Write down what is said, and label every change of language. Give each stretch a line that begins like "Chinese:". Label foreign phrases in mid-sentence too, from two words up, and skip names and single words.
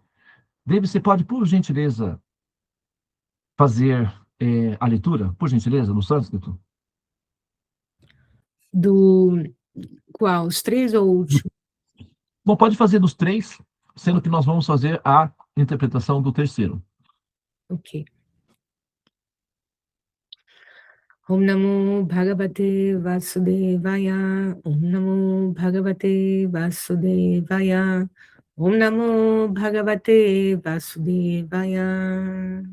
Portuguese: David, você pode, por gentileza, fazer a leitura, por gentileza, no sânscrito? Do qual? Os 3 ou o último? Bom, pode fazer dos 3, sendo que nós vamos fazer a interpretação do terceiro. Ok.
Sanskrit: ॐ नमो भगवते वासुदेवाय. ॐ नमो भगवते वासुदेवाय. ॐ नमो भगवते वासुदेवाय.